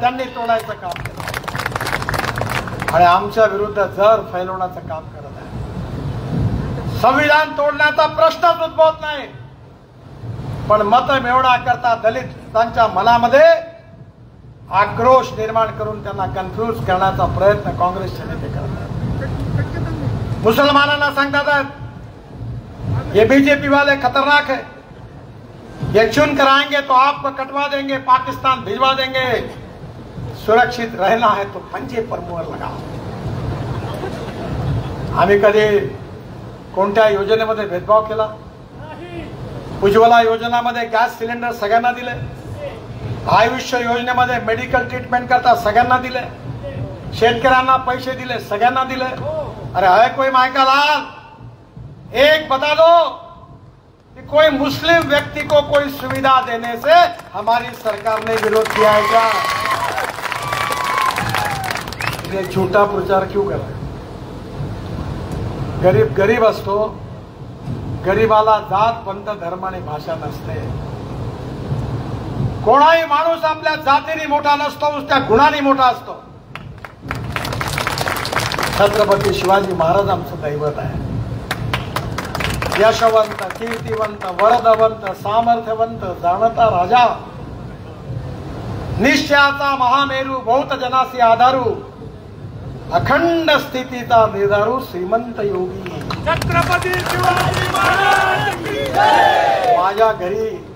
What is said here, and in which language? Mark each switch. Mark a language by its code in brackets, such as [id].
[mr] त्यांनी तोडायचं काम केलं आणि आमच्या विरुद्ध जर फैलवण्याचं काम करत आहे. संविधान तोडण्याचा प्रश्नच उद्भवत नाही, पण मत मिळवण्याकरता दलितांच्या मनामध्ये आक्रोश निर्माण करून त्यांना कन्फ्यूज करण्याचा प्रयत्न काँग्रेसचे नेते करतात. मुसलमानांना सांगतात [hi] ये बीजेपी वाले खतरनाक है, ये चुन कर आएंगे तो आपको कटवा देंगे, पाकिस्तान भिजवा देंगे, सुरक्षित रहना है तो पंजे पर मोहर लगाओ. [mr] आम्ही कधी कोणत्या योजनेमध्ये भेदभाव केला? उज्ज्वला योजनामध्ये गॅस सिलेंडर सगळ्यांना दिले, आयुष्य योजनेमध्ये मेडिकल ट्रीटमेंट करता सगळ्यांना दिले, शेतकऱ्यांना पैसे दिले, सगळ्यांना दिले. [hi] अरे है कोई मायका लाल, एक बता दो कि कोई मुस्लिम व्यक्ति को कोई सुविधा देने से हमारी सरकार ने विरोध किया है क्या? ये झूठा प्रचार क्यों कर रहे? [mr] गरीब गरीब असतो, गरीबाला जात पंथ धर्म आणि भाषा नसते. कोणाही माणूस आपल्या जातीने मोठा नसतो, उसच्या गुणाने मोठा असतो. छत्रपती शिवाजी महाराज आमचं दैवत आहे. यशवंत, कीर्तिवंत, वरदवंत, सामर्थ्यवंत, जाणता राजा, निश्चयाचा महामेरू, बहुत जनासी आधारू, अखंड स्थितीचा निर्धारू, श्रीमंत योगी छत्रपती शिवाजी महाराज की जय. माझ्या घरी